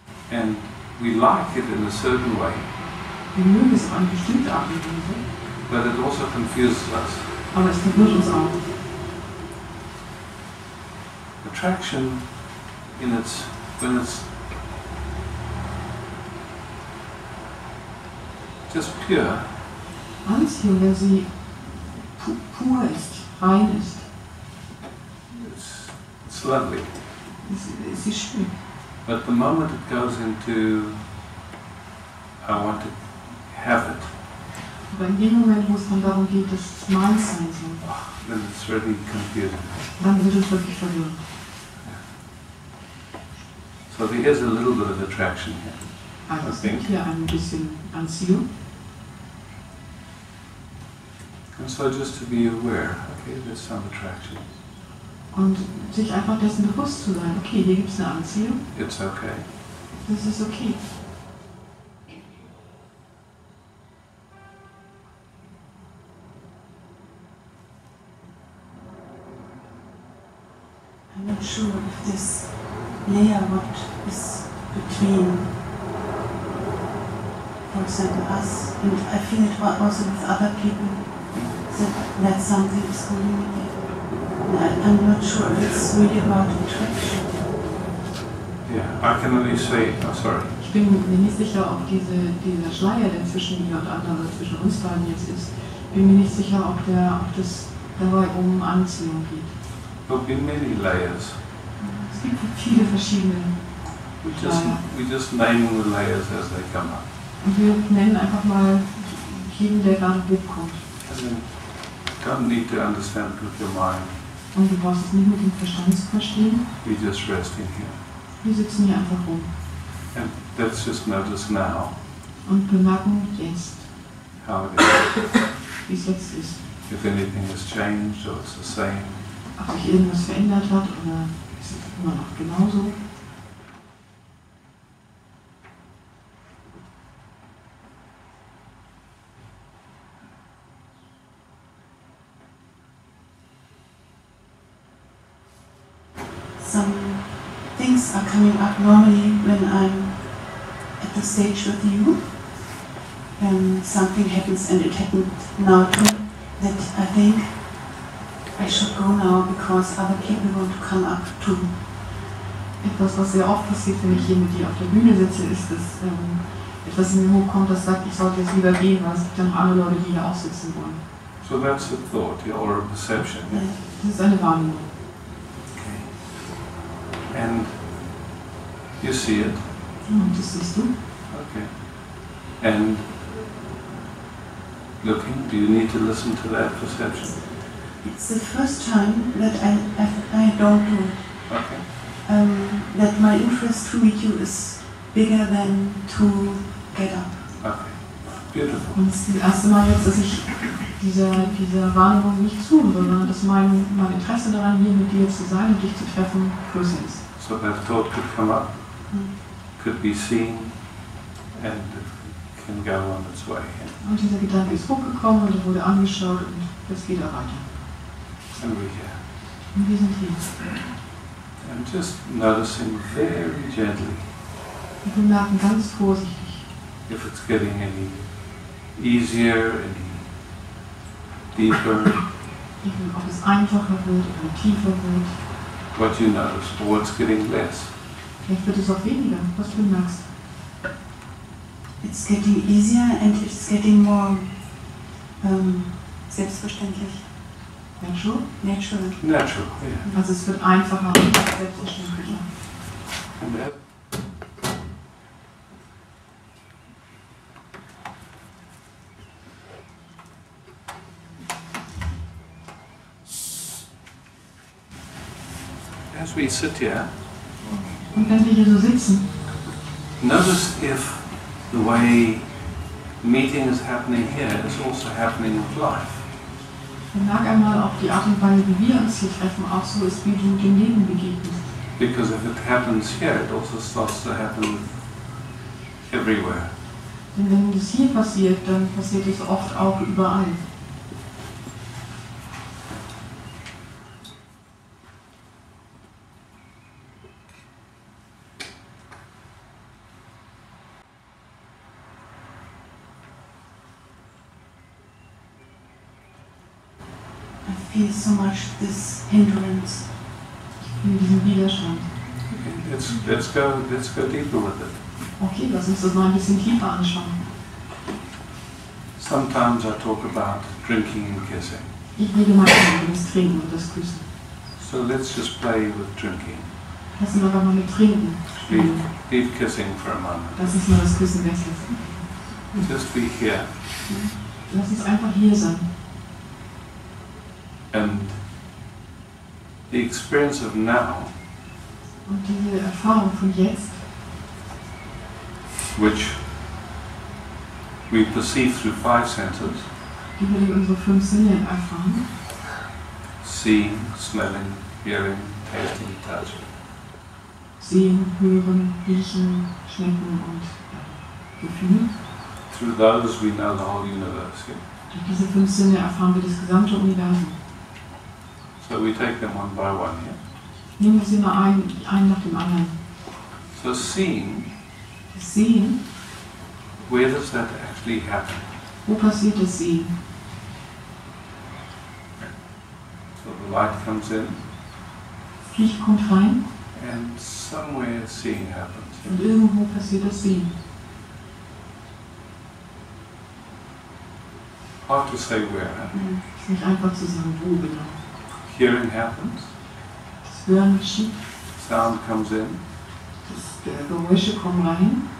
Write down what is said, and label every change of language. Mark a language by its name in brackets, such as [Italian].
[English] And we like it in a certain way, [German] Wir mögen es auf eine bestimmte Art und Weise, [English] but it also confuses us. [German] aber es verwirrt uns auch. [English] Attraction, when it's just pure, [German] Anziehung, wenn sie pur ist, rein ist, [English] it's lovely. [German] ist sie schön. [English] But the moment it goes into, I want to have it, [German] Aber in dem Moment, wo es dann darum geht, dass es meins sein soll, [English] then it's really confusing. [German] dann wird es wirklich verwirrend. [English] So there's a little bit of attraction here. [German] Also es gibt hier ein bisschen Anziehung. [English] And so just to be aware, okay, there's some attraction. [German] Und sich einfach dessen bewusst zu sein, okay, hier gibt es eine Anziehung, [English] It's okay. [German] das ist okay. [English] I'm not sure if this layer, what is between, for example, us, and I feel it also with other people, that something is going on there. I'm not sure if it's really about attraction. Yeah, I can only say, oh, sorry. [German] Ich bin mir nicht sicher, ob dieser Schleier, der zwischen mir und anderen, zwischen uns beiden jetzt ist, bin mir nicht sicher, ob das dabei um Anziehung geht. [English] There'll be many layers. [German] Es gibt viele verschiedene Schleier. [English] We just name the layers as they come up. [German] Und wir nennen einfach mal jeden, der gerade hochkommt. [English] And then don't need to understand it with your mind. [German] Und du brauchst es nicht mit dem Verstand zu verstehen. [English] We just resting here. [German] Wir sitzen hier einfach rum [English] And let's just notice now [German] und bemerken jetzt, [English] how it is. [German] wie es jetzt ist. [English] If anything has changed or it's the same. [German] Ob sich irgendwas verändert hat oder ist es immer noch genauso. [English] Some things are coming up normally when I'm at the stage with you. Something happens, and it happened now too, that I think I should go now because other people want to come up too. [German] Etwas, was sehr oft passiert, wenn ich hier mit dir auf der Bühne sitze, ist, dass etwas in mir hochkommt, das sagt, ich sollte jetzt lieber gehen, weil es gibt ja noch andere Leute, die hier auch sitzen wollen. [English] So that's a thought or a perception. Yeah. [German] Das ist eine Wahrnehmung. [English] And you see it. [German] Und das siehst du. [English] Okay. And looking, do you need to listen to that perception? It's the first time that I don't do it. Okay. That my interest to meet you is bigger than to get up. Okay. Beautiful. [German] Und es ist das erste Mal jetzt, dass ich dieser Wahrnehmung nicht zuhöre, sondern dass mein Interesse daran, hier mit dir zu sein und dich zu treffen, größer ist. [English] So that thought could come up, could be seen, and it can go on its way. [German] Und dieser Gedanke ist hochgekommen und er wurde angeschaut und das geht auch weiter. [English] And we're here. [German] Und wir sind hier. [English] And just noticing very gently [German] Und wir merken ganz vorsichtig, [English] if it's getting any easier, any deeper, [German] ob es einfacher wird oder tiefer wird. [English] what you notice, or what's getting less. [German] Vielleicht wird es auch weniger, was du merkst. [English] It's getting easier and it's getting more selbstverständlich. Natural? Natural. Natural, yeah. [German] Also es wird einfacher und selbstverständlicher. [English] And that, as we sit here, [German] Und wenn wir hier so sitzen, [English] notice if the way meeting is happening here is also happening with life. [German] bemerk einmal, ob die Art und Weise, wie wir uns hier treffen, auch so ist, wie du dem Leben begegnest. [English] Because if it happens here, it also starts to happen everywhere. [German] Denn wenn das hier passiert, dann passiert es oft auch überall. [English] I feel so much this hindrance. [German] In diesem Widerstand. [English] Okay, let's go deeper with it. [German] Okay, lass uns das mal ein bisschen tiefer anschauen. [English] Sometimes I talk about drinking and kissing. [German] Ich rede manchmal über das Trinken und das Küssen. [English] So let's just play with drinking. [German] Lass uns aber mal mit Trinken spielen. [English] Leave kissing for a moment. [German] Lass uns mal das Küssen weglassen. [English] Just be here. [German] Lass uns einfach hier sein. [English] And the experience of now, [German] Und diese Erfahrung von jetzt, [English] which we perceive through 5 senses, [German] die wir durch unsere 5 Sinne erfahren, [English] seeing, smelling, hearing, tasting, touch, [German] sehen, hören, riechen, schmecken und Gefühl. [English] through those we know the whole universe. Yeah? [German] Durch diese 5 Sinne erfahren wir das gesamte Universum. [English] So we take them one by one. Yeah? [German] Nehmen wir sie mal einen nach dem anderen. [English] So seeing, [German] Das Sehen, [English] where does that actually happen? [German] wo passiert das Sehen? [English] So the light comes in, [German] Das Licht kommt rein [English] and somewhere seeing happens. [German] und irgendwo passiert das Sehen. [English] Hard to say where. [German] Es ist nicht einfach zu sagen, wo genau. [English] Hearing happens, [German] Das Hören geschieht, [English] sound comes in, [German] Geräusche kommen rein